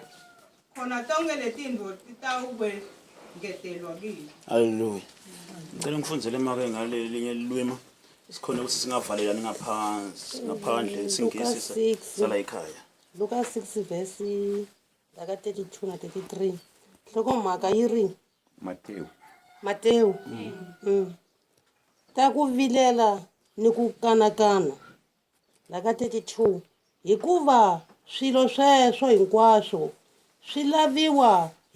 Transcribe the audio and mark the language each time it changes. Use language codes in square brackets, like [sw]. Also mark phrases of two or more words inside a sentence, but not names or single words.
[ss] Khona tonke letindvo titawube ngetelwa kini. haleluya ngicela ngifundzele make ngalelinye lilwimi isikhona ukuthi singavalelani ngaphandle singisi sala ekhaya [ts] Luka 6 verse laka 32 na 33 hlokomhaka yi ri Mateo ta ku vilela ni ku kanakana laka 32 hikuva swilo sweswo hinkwaswo swi laviwa hi